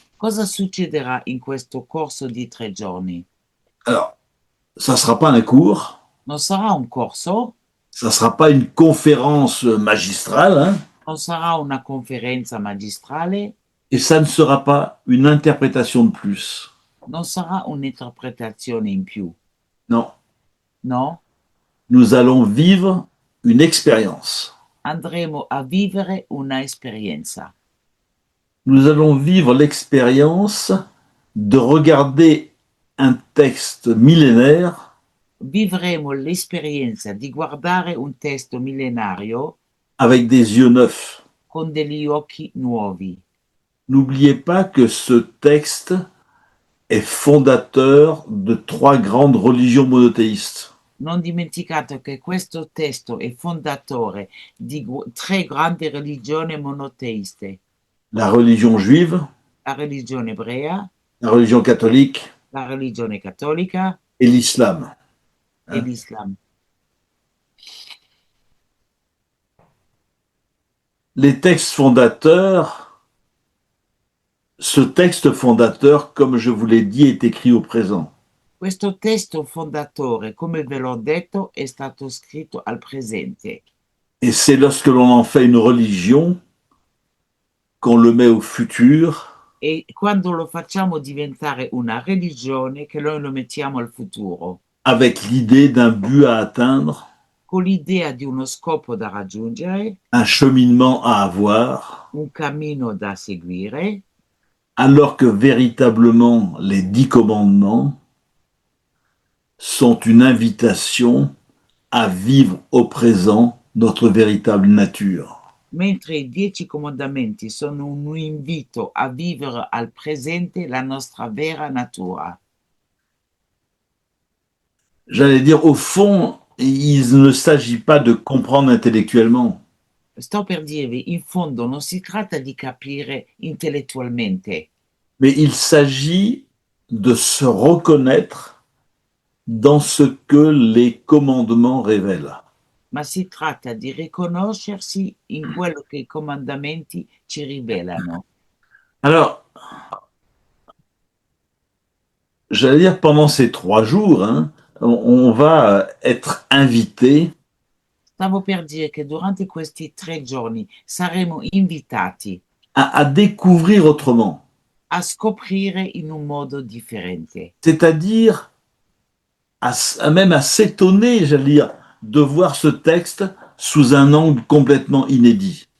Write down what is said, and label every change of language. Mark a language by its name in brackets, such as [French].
[Italian] Cosa succederà in questo corso di 3 giorni? [French] Alors, ça ne sera pas un cours, [Italian] Non sarà un corso, [French] ça ne sera pas une conférence magistrale, hein, [Italian] non sarà una conferenza magistrale, [French] et ça ne sera pas une interprétation de plus. [Italian] non sarà un'interpretazione in più. [French] Non, [Italian] No? [French] nous allons vivre une expérience. [Italian] Andremo a vivere una esperienza. [French] Nous allons vivre l'expérience de regarder un texte millénaire [Italian] Vivremo l'esperienza di guardare un testo millenario [French] avec des yeux neufs. [Italian] con degli occhi nuovi. [French] N'oubliez pas que ce texte est fondateur de 3 grandes religions monothéistes. [Italian] Non dimenticate che questo testo è fondatore di 3 grandi religioni monoteiste: [French] La religion juive, [Italian] la religione ebrea, [French] la religion catholique [Italian] la religione cattolica [French] et l'islam. [Italian] e l'Islam. [French] Les textes fondateurs, ce texte fondateur, comme je vous l'ai dit, est écrit au présent. [Italian] Questo testo fondatore, come ve l'ho detto, è stato scritto al presente. [French] Et c'est lorsque l'on en fait une religion qu'on le met au futur [Italian] E quando lo facciamo diventare una religione che noi lo mettiamo al futuro, [French] avec l'idée d'un but à atteindre, [Italian] con l'idea di uno scopo da raggiungere, [French] un cheminement à avoir, [Italian] un cammino da seguire, [French] alors que véritablement les 10 commandements sont une invitation à vivre au présent notre véritable nature. [Italian] mentre i 10 comandamenti sono un invito a vivere al presente la nostra vera natura. [French] J'allais dire, au fond, il ne s'agit pas de comprendre intellectuellement. [Italian] Sto per dirvi, in fondo non si tratta di capire intellettualmente, [French] Mais il s'agit de se reconnaître dans ce que les commandements révèlent. [Italian] ma si tratta di riconoscersi in quello che i comandamenti ci rivelano. [French] Alors, j'allais dire, pendant ces 3 jours, hein, on va être invité [Italian] Stavo per dire che durante questi 3 giorni saremo invitati [French] à découvrir autrement, [Italian] a scoprire in un modo differente, [French] c'est-à-dire même à s'étonner, j'allais dire, de voir ce texte sous un angle complètement inédit.